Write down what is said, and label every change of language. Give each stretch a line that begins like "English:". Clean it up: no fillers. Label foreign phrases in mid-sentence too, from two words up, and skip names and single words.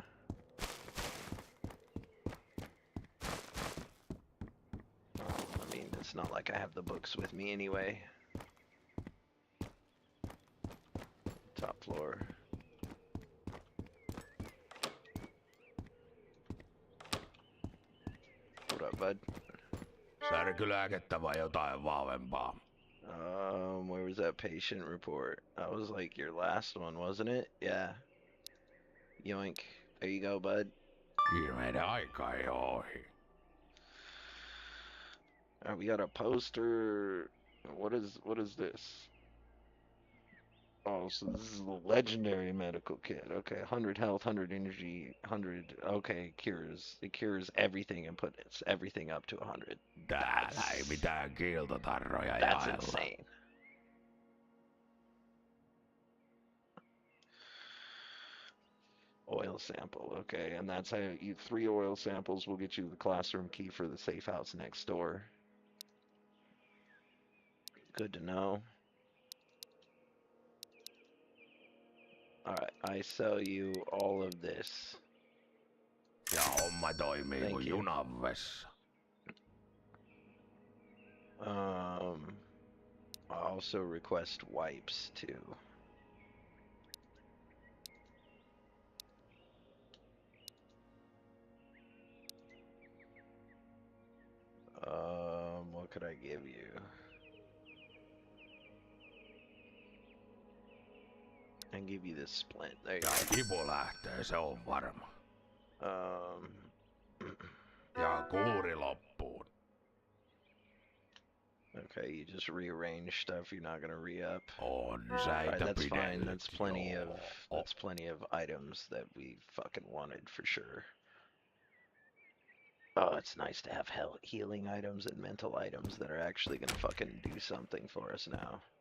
English: I mean, it's not like I have the books with me anyway. Top floor. What up, bud?
Finnish: Särkylääkettä vai jotain vahvempaa?
English: Where was that patient report? That was like your last one, wasn't it? Yeah. Yoink. There you go, bud.
Finnish: Viimeinen aika ei ohi.
English: Alright, we got a poster. What is this? Oh, so this is the legendary medical kit. Okay, 100 health, 100 energy, 100. Okay, it cures everything and puts everything up to 100.
Finnish: Täällä ei mitään kiiltotarroja
English: That's
Finnish: jaella.
English: insane. Oil sample, okay, and that's how you 3 oil samples will get you the classroom key for the safe house next door. Good to know. Alright, I sell you all of this.
Finnish: Ja homma toimii
English: Thank
Finnish: kuin
English: you.
Finnish: junan vessa.
English: I also request wipes too. What could I give you? I can give you this splint. There you
Finnish: Ja
English: go.
Finnish: kipu lähtee, se on varma.
English: Um,
Finnish: Ja kuuri loppuun.
English: okay, you just rearrange stuff. You're not gonna re-up.
Finnish: On
English: Alright,
Finnish: säitä
English: that's fine.
Finnish: pidellyt,
English: That's plenty of items that we fucking wanted for sure. Oh, it's nice to have healing items and mental items that are actually gonna fucking do something for us now.